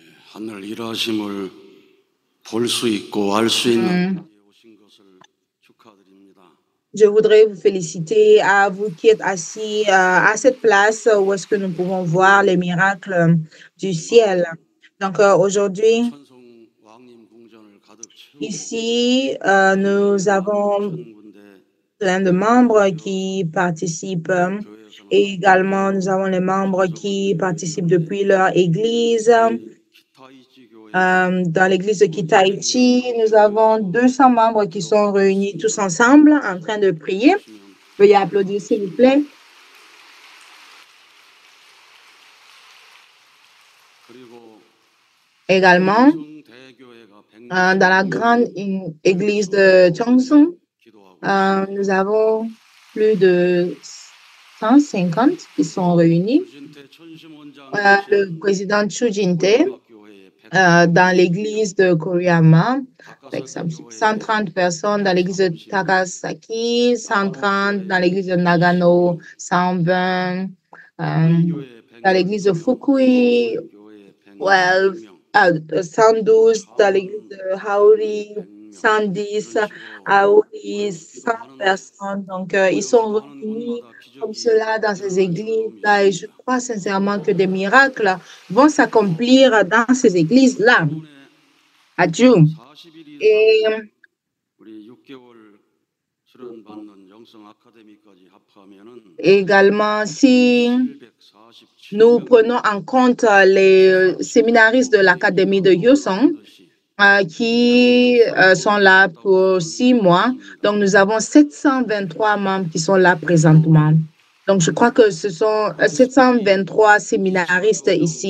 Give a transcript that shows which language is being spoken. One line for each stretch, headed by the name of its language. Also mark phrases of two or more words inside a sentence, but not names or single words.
Korean: 하늘 일하심을 볼 수 있고 알 수 있는 자리에 오신 것을 축하드립니다.
French: Je voudrais vous féliciter à vous qui êtes assis à cette place où est-ce que nous pouvons voir les miracles du ciel. Donc aujourd'hui,
Korean: 천성 왕님 궁전을 가득 채우고
French: ici, nous avons
Korean: 군대
French: plein de membres qui participent et également nous avons les membres qui participent depuis leur église.
Korean: 기타이지 교회
French: Dans l'église de Kitaichi, nous avons 200 membres qui sont réunis tous ensemble en train de prier. Veuillez applaudir, s'il vous plaît.
Korean: 그리고
French: Également,
Korean: 대교회가
French: dans la grande église de Cheongsung,
Korean: 기도하고
French: nous avons plus de 150 qui sont réunis.
Korean: 진태 천심원장
French: Le président Chu Jin-tae,
Korean: 교회에
French: dans l'église de Koriyama, avec 130 personnes dans l'église de Takasaki, 130 dans l'église de Nagano, 120 dans l'église de Fukui, 112 dans l'église de Haori, 110 à Haori, 100 personnes. Donc, ils sont réunis comme cela dans ces églises-là et je crois sincèrement que des miracles vont s'accomplir dans ces églises-là. Adieu. Et
Korean: 우리 6개월 수련 받는 영성 아카데미까지 합하면은
French: également, si 747 nous prenons en compte les séminaristes de l'Académie de Yosong, qui sont là pour 6 mois. Donc, nous avons 723 membres qui sont là présentement. Donc, je crois que ce sont 723 séminaristes ici.